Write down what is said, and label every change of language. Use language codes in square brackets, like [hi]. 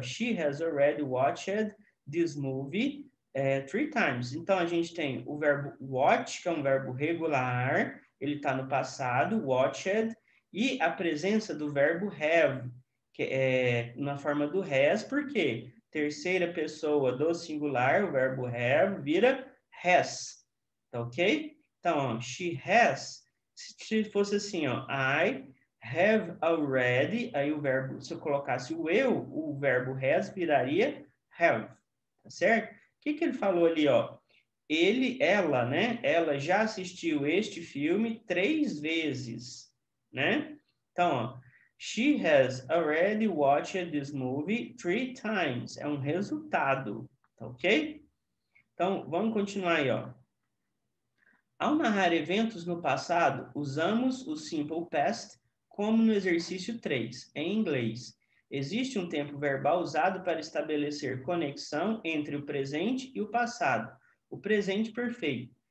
[en] She has already watched this movie 3 times. [pt] Então, a gente tem o verbo watch, que é um verbo regular, ele está no passado, watched, e a presença do verbo have, que é na forma do has, por quê? Terceira pessoa do singular, o verbo have, vira has, tá ok? Então, ó, [en] she has, [pt] se fosse assim, ó, [en] I have already, [pt] aí o verbo, se eu colocasse o verbo has viraria have, tá certo? O que ele falou ali, ó? Ela, né? Ela já assistiu este filme 3 vezes, né? Então, ó, [en] she has already watched this movie 3 times. [pt] É um resultado, tá ok? Então, vamos continuar aí, ó. Ao narrar eventos no passado, usamos o simple past como no exercício 3, em inglês. Existe um tempo verbal usado para estabelecer conexão entre o presente e o passado, o presente perfeito.